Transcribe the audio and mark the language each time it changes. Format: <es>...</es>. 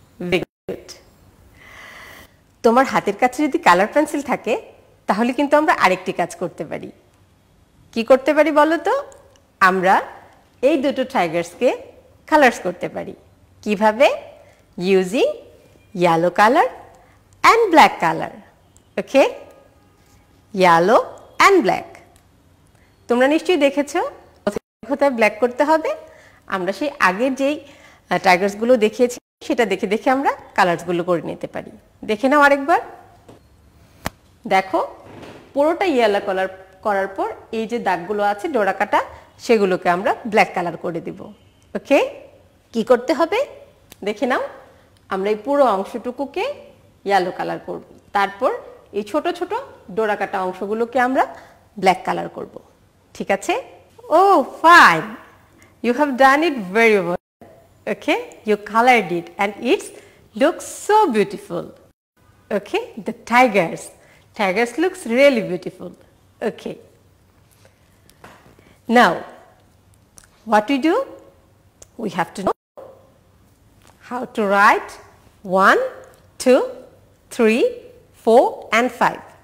<en>Very good.</en> <bn>তোমার হাতের কাছে যদি কালার পেন্সিল থাকে তাহলে কিন্তু আমরা আরেকটি কাজ করতে পারি। কি করতে পারি বলো তো? আমরা এই দুটো টাইগার্সকে কালার্স করতে পারি। কিভাবে?</bn> <en>Using yellow color and black color. Okay? Yellow and black.</en> <bn>তোমরা নিশ্চয়ই দেখেছো কোথায় ব্ল্যাক করতে হবে। আমরা সেই আগের যেই টাইগার্সগুলো দেখিয়েছি সেটা দেখে দেখে আমরা কালার্সগুলো করে নিতে পারি। দেখে নাও আরেকবার। দেখো পুরোটা ইয়েলো কালার করার পর এই যে দাগগুলো আছে ডোরা কাটা সেগুলোকে আমরা ব্ল্যাক কালার করে দিব। ওকে? কি করতে হবে দেখে নাও। আমরা এই পুরো অংশটুকুকে ইয়েলো কালার করব। তারপর এই ছোট ছোট ডোরা কাটা অংশগুলোকে আমরা ব্ল্যাক কালার করব। ঠিক আছে?</bn> <en>Oh, fine. You have done it very well. Okay? You colored it and it looks so beautiful. Okay? The tigers. Tigers looks really beautiful. Okay. Now, what we do? We have to know how to write 1, 2, 3, 4 and 5.</en>